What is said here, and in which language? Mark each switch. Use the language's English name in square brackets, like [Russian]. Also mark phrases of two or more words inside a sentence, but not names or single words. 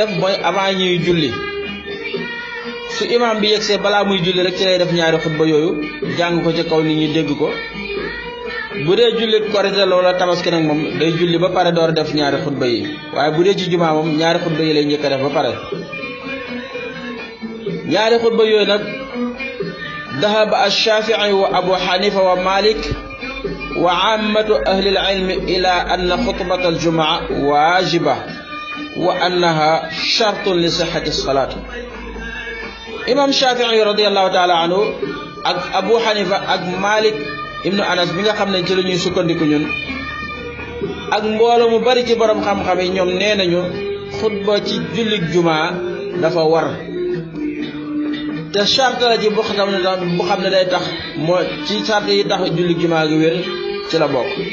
[Wolof] def mooy avant ñuy julli su imam bi yegsee balaa muy julli rek ci lay def ñaari xutba yooyu jàng ko ci kaw nit ñi dégg ko bu dee julli korite loola tabaski nag moom day julli ba pare door a def ñaari xutba yi waaye bu dee ci jumaa moom ñaari xutba yi lay njëkk a def ba pare ñaari xutba yooyu nag [Arabic] ذهب الشافعي وأبو حنيفة ومالك وعامة أهل العلم إلى أن خطبة الجمعة واجبة وأنها شرط لصحة الصلاة. [Wolof] imam Shafi'i radiyallahu ta'ala anhu ak Abu Hanifa ak Malik ibnu Anas bi nga xam ne ci la ñuy sukkandiku ñun ak mbooloo mu bari ci borom xam-xam yi ñoom nee nañu xutba ci jullit jumaa dafa war te charte la ci bu xam ne day tax moo ci charte yi tax jullit jumaa gi wér ci la bokk.